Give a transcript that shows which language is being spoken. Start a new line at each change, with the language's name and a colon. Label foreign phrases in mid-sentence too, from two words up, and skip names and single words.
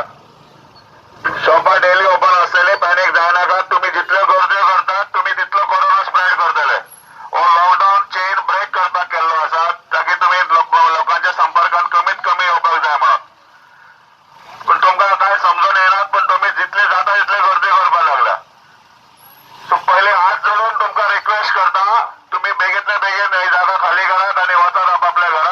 Konkani: शॉपा
English: daily open
Konkani: असलेले पॅनिक जाऊ नका. तुम्ही जितले गर्दी करतात तुम्ही तितलो कोरोना स्प्रेड करतले. हो
English: lockdown chain break
Konkani: करपाक केल्लो आसा ताकी तुम्ही लोकांच्या संपर्कात कमीत कमी येवपाक जाय म्हणून. पण तुमकां काय समजून येना, पण तुम्ही जितले जाता तितले गर्दी करपाक लागला. सो पहिले हात जोडून तुमकां रिक्वेस्ट करता, तुम्ही बेगीतल्या बेगीन ही जागा खाली करात आणि वचात आपापल्या घरा.